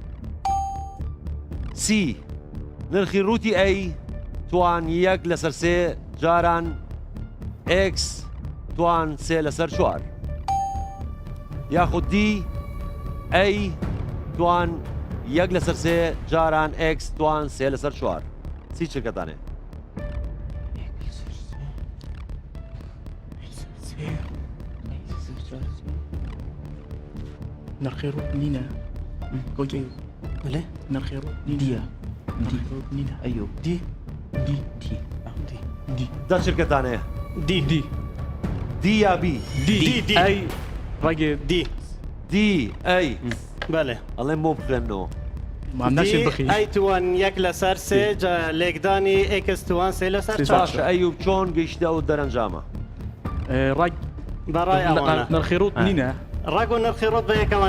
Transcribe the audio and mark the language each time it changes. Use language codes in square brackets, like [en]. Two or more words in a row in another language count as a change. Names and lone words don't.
[ckb] سی نرخی ڕووتی ئەی توان یەک لەسەر سێ جاران ئێکس توان سێ لەسەر چوار یاخود دی ئەی توان یەک لەسەر سێ جاران ئێکس توان سێ لەسەر چوار چی چرکەتانێ نرخی ڕوت نینە گۆجێ بڵێ نرخی ڕوت دیە نینە ئەیۆ دی دی دی دی دا چرکەتانێ دی دی دی یا بی دی دی ئەی ڕەگێ دی دی ئەی بەێ ئەڵێم بۆ بخێنەوە ئەی توان یەک لەسەر سێ لێکدانی ئێکس توان سێ لەسەر باشە ئەیوب چۆن گەیشتە و دەرەنجامە ڕەگ بەڕای ئەوانە نرخی ڕوت نینە ڕەگ و نرخی ڕۆت بە یەکەوە